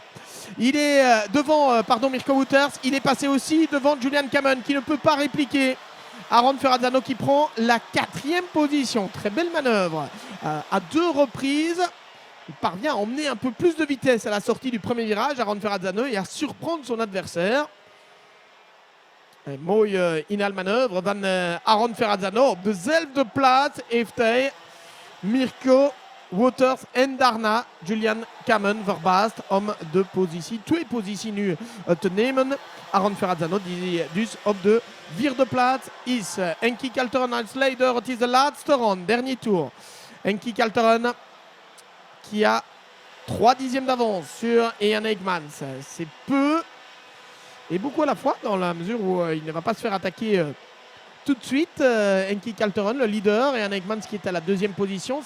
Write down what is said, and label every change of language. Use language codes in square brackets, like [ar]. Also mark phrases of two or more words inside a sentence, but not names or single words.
[fr] Il est devant Mirko Wouters. Il est passé aussi devant Julian Kamen qui ne peut pas répliquer. Aron Ferrazzano qui prend la 4e position. Très belle manœuvre à 2 reprises. Il parvient à emmener un peu plus de vitesse à la sortie du premier virage, Aron Ferrazzano, et à surprendre son adversaire. [nl] Mooie inhaalmanoeuvre van Aron Ferrazzano. Op dezelfde plaats heeft hij Mirko Wouters en daarna Julian Kamen verbaasd om de positie, 2 posities nu te nemen. Aron Ferrazzano die dus op de 4e plaats is. Enki Calteron als leider, het is de laatste ronde, [fr] dernier tour. Enki Calteron qui a 3 dixièmes d'avance sur Jan Eggmans. C'est peu et beaucoup à la fois dans la mesure où il ne va pas se faire attaquer tout de suite. Enki Calteron, le leader, et Jan Eggmans qui est à la 2e position.